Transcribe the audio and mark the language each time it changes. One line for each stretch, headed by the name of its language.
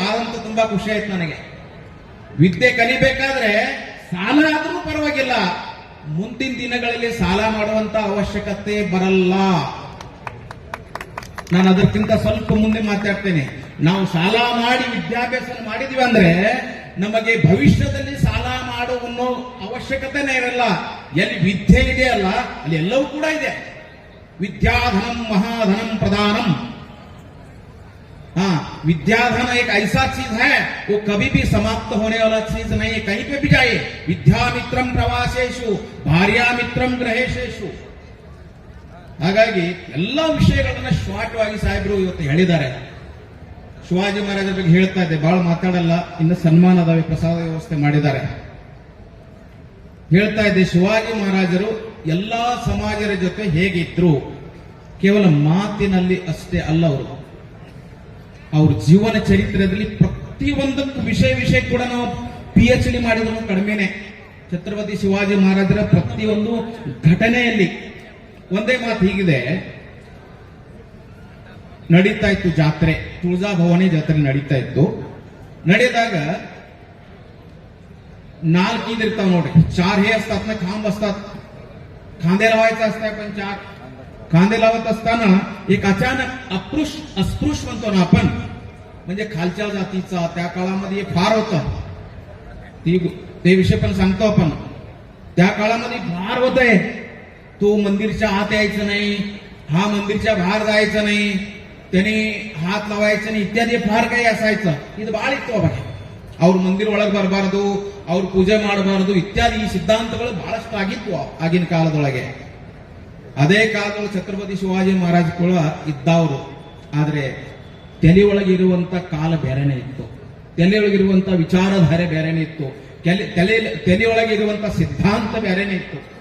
Kannada: ಆದಂತೂ ತುಂಬಾ ಖುಷಿ ಆಯ್ತು ನನಗೆ. ವಿದ್ಯೆ ಕಲಿಬೇಕಾದ್ರೆ ಸಾಲ ಆದ್ರೂ ಪರವಾಗಿಲ್ಲ, ಮುಂದಿನ ದಿನಗಳಲ್ಲಿ ಸಾಲ ಮಾಡುವಂತ ಅವಶ್ಯಕತೆ ಬರಲ್ಲ. ನಾನು ಅದಕ್ಕಿಂತ ಸ್ವಲ್ಪ ಮುಂದೆ ಮಾತಾಡ್ತೇನೆ. ನಾವು ಸಾಲ ಮಾಡಿ ವಿದ್ಯಾಭ್ಯಾಸ ಮಾಡಿದ್ವಿ ಅಂದ್ರೆ ನಮಗೆ ಭವಿಷ್ಯದಲ್ಲಿ ಸಾಲ ಮಾಡುವ ಅವಶ್ಯಕತೆನೇ ಇರಲ್ಲ. ಎಲ್ಲಿ ವಿದ್ಯೆ ಇದೆಯಲ್ಲ ಅಲ್ಲಿ ಎಲ್ಲವೂ ಕೂಡ ಇದೆ.
Sanskrit: विद्याधनम महाधनम प्रदानम.
Hindi: हाँ, विद्याधन एक ऐसा चीज है वो कभी भी समाप्त होने वाला चीज नहीं है, कहीं पे भी जाए.
Sanskrit: विद्यामित्रम प्रवासेषु भार्यामित्रम गृहेशेषु.
Kannada: ಹಾಗಾಗಿ ಎಲ್ಲ ವಿಷಯಗಳನ್ನ ಶಾರ್ಟ್ವಾಗಿ ಸಾಹೇಬರು ಇವತ್ತು ಹೇಳಿದ್ದಾರೆ. ಶಿವಾಜಿ ಮಹಾರಾಜರ ಬಗ್ಗೆ ಹೇಳ್ತಾ ಇದ್ದೆ, ಬಹಳ ಮಾತಾಡಲ್ಲ. ಇನ್ನು ಸನ್ಮಾನದ ಪ್ರಸಾದ ವ್ಯವಸ್ಥೆ ಮಾಡಿದ್ದಾರೆ. ಹೇಳ್ತಾ ಇದ್ದೆ, ಶಿವಾಜಿ ಮಹಾರಾಜರು ಎಲ್ಲಾ ಸಮಾಜರ ಜೊತೆ ಹೇಗಿದ್ರು ಕೇವಲ ಮಾತಿನಲ್ಲಿ ಅಷ್ಟೇ ಅಲ್ಲ, ಅವ್ರ ಜೀವನ ಚರಿತ್ರೆಯಲ್ಲಿ ಪ್ರತಿಯೊಂದಕ್ಕೂ ವಿಷಯ ಕೂಡ ನಾವು PhD ಮಾಡಿದ್ರು ಕಡಿಮೆನೆ. ಛತ್ರಪತಿ ಶಿವಾಜಿ ಮಹಾರಾಜರ ಪ್ರತಿಯೊಂದು ಘಟನೆಯಲ್ಲಿ ಒಂದೇ ಮಾತು ಹೀಗಿದೆ. ನಡೀತಾ ಇತ್ತು ಜಾತ್ರೆ, ತುಳಜಾ ಭವಾನಿ ಜಾತ್ರೆ ನಡೀತಾ ಇತ್ತು. ನಡೆದಾಗ
Marathi: 4
Kannada: ईद इरताव नोड्री
Marathi: 4 हे असतात ना, खांब असतात, खांदे लावायचं असतंय, पण 4 खांदे लावत असताना एक अचानक अस्पृश्य म्हणतो ना आपण, म्हणजे खालच्या जातीचा त्या काळामध्ये फार होतं, ते विषय पण सांगतो आपण. त्या काळामध्ये फार होतंय, तो मंदिरच्या आत यायचं नाही, हा मंदिरच्या बाहेर जायचं नाही, त्याने हात लावायचं नहीं इत्यादि फार काही असायचं.
Kannada: ಇದು ಬಹಳ ಇತ್ತು ಅವಾಗ. ಅವ್ರ ಮಂದಿರ ಒಳಗೆ ಬರಬಾರದು, ಅವ್ರ ಪೂಜೆ ಮಾಡಬಾರದು ಇತ್ಯಾದಿ ಈ ಸಿದ್ಧಾಂತಗಳು ಬಹಳಷ್ಟು ಆಗಿತ್ತು ಆಗಿನ ಕಾಲದೊಳಗೆ. ಅದೇ ಕಾಲದೊಳಗೆ ಛತ್ರಪತಿ ಶಿವಾಜಿ ಮಹಾರಾಜ್ ಕೂಡ ಇದ್ದವರು. ಆದ್ರೆ ತಲೆಯೊಳಗಿರುವಂತ ಕಾಲ ಬೇರೆನೇ ಇತ್ತು, ತಲೆಯೊಳಗಿರುವಂತ ವಿಚಾರಧಾರೆ ಬೇರೆನೇ ಇತ್ತು, ತಲೆಯೊಳಗಿರುವಂತ ಸಿದ್ಧಾಂತ ಬೇರೆನೇ ಇತ್ತು.